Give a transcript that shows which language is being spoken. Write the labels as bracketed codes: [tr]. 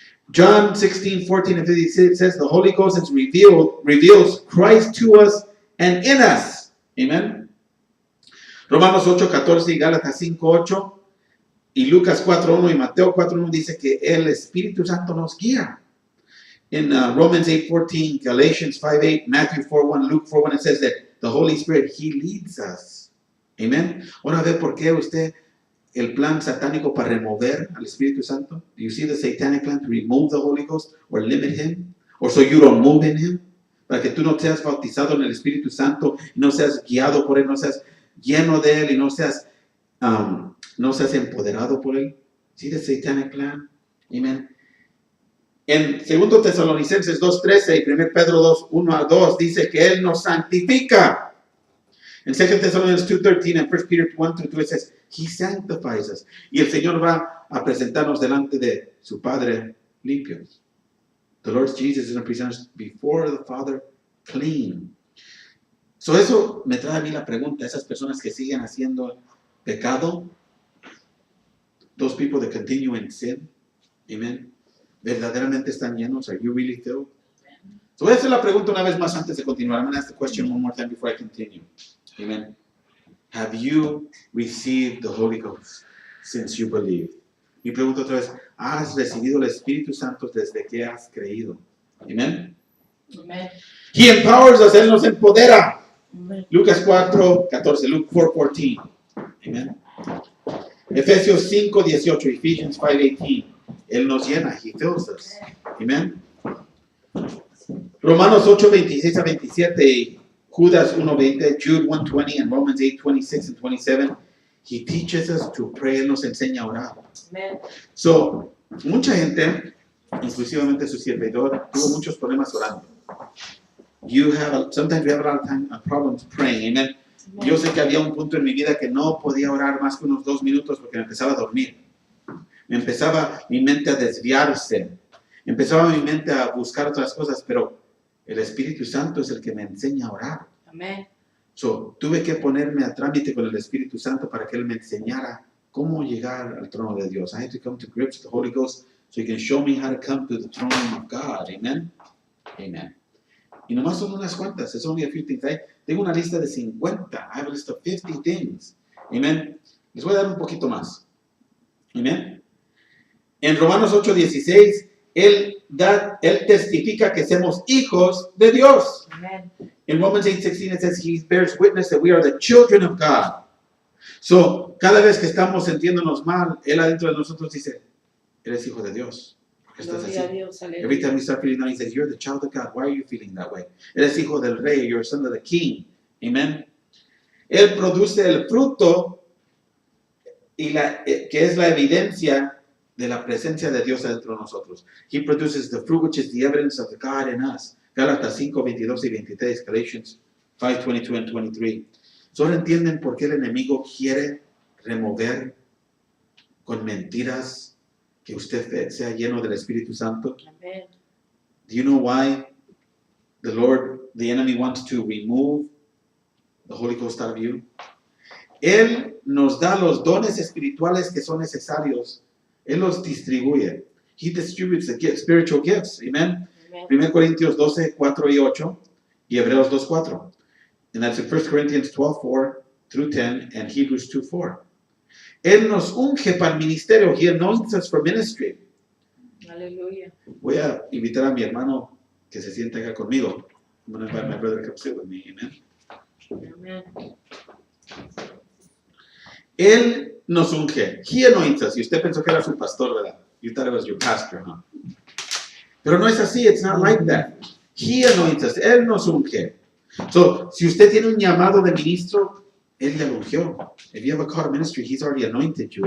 [en] John 16:14 and 15 says the Holy Ghost is reveals Christ to us and in us. Amen. [es] Romanos 8:14 y Gálatas 5:8 y Lucas 4:1 y Mateo 4:1 dice que el Espíritu Santo nos guía. [en] In Romans 8:14, Galatians 5:8, Matthew 4:1, Luke 4:1, it says that the Holy Spirit, He leads us. Amen. [es] Ahora ve por qué usted el plan satánico para remover al Espíritu Santo. [en] Do you see the satanic plan to remove the Holy Ghost or limit Him? Or so you don't move in Him? [es] Para que tú no seas bautizado en el Espíritu Santo, no seas guiado por Él, no seas lleno de Él y no seas empoderado por Él. [en] See the satanic plan? Amen. [es] En 2 Tesalonicenses 2:13 y 1 Pedro 2:1-2 dice que Él nos santifica. [en] En 2 Thessalonians 2:13 and 1 Peter 1-2 it says, He sanctifies us. [es] Y el Señor va a presentarnos delante de su Padre limpios. [en] The Lord Jesus is going to present us before the Father clean. [es] So eso me trae a mí la pregunta, esas personas que siguen haciendo pecado, [en] those people that continue in sin, [es] amen, ¿verdaderamente están llenos? [en] Are you really filled? [es] So esa es la pregunta una vez más antes de continuar. [en] I'm going to ask the question one more time before I continue. Amen. Have you received the Holy Ghost since you believed? [es] Y pregunto otra vez, ¿has recibido el Espíritu Santo desde que has creído? Amen. Amen. [en] He empowers us, [es] Él nos empodera. [en] Amen. [es] Lucas 4:14, Luke 4:14. Amen. Efesios 5:18, Ephesians 5:18. Él nos llena, [en] He fills us. [es] Amen. [en] Romanos 8:26 a 27, Judas 1:20, Jude 1:20, and Romans 8:26 and 27. He teaches us to pray, [es] Él nos enseña a orar. [en] Amen. [es] So, mucha gente, inclusivamente su servidor, tuvo muchos problemas orando. [en] Sometimes we have a lot of problems praying. Amen. [es] Yo sé que había un punto en mi vida que no podía orar más que unos 2 minutos porque me empezaba a dormir. Me empezaba mi mente a desviarse. Empezaba mi mente a buscar otras cosas, pero el Espíritu Santo es el que me enseña a orar. Amen. So, tuve que ponerme a trámite con el Espíritu Santo para que Él me enseñara cómo llegar al trono de Dios. [en] I had to come to grips with the Holy Ghost so He can show me how to come to the throne of God. Amen. Amen. [es] Y nomás son unas cuantas. [en] It's only a few things. [es] Tengo una lista de 50. [en] I have a list of 50 things. Amen. [es] Les voy a dar un poquito más. Amen. En Romanos 8:16, Él testifica que somos hijos de Dios. Amen. [en] In Romans 8:16 it says He bears witness that we are the children of God. [es] So, cada vez que estamos sintiéndonos mal, Él adentro de nosotros dice, eres hijo de Dios. Estás Gloria a así. Dios. [en] Every [es] Aleluya. [en] time we start feeling down, He says, you're the child of God. Why are you feeling that way? [es] Eres hijo del rey. [en] You're a son of the king. [es] Amen. Él produce el fruto que es la evidencia de la presencia de Dios dentro de nosotros. [en] He produces the fruit which is the evidence of the God in us. [es] Gálatas 5:22 y 23, Galatians 5:22 and 23. Solo entienden por qué el enemigo quiere remover con mentiras que usted sea lleno del Espíritu Santo. Amen. [en] Do you know why the enemy wants to remove the Holy Ghost out of you? [es] Él nos da los dones espirituales que son necesarios. Él los distribuye. [en] He distributes the spiritual gifts. Amen. Amen. [es] 1 Corintios 12:4 y 8 y Hebreos 2:4. [en] And that's in 1 Corinthians 12:4 through 10 and Hebrews 2:4. [es] Él nos unge para el ministerio. [en] He anoints us for ministry. Aleluya. [es] Voy a invitar a mi hermano que se siente acá conmigo. [en] I'm going to invite my brother to come sit with me. Amen. Amen. [es] Él nos unge. [en] He anoints us. [es] Y usted pensó que era su pastor, ¿verdad? [en] You thought it was your pastor, huh? [es] Pero no es así. [en] It's not like that. He anoints us. [es] Él nos unge. So, si usted tiene un llamado de ministro, Él ya lo ungió. [en] If you have a call to ministry, He's already anointed you.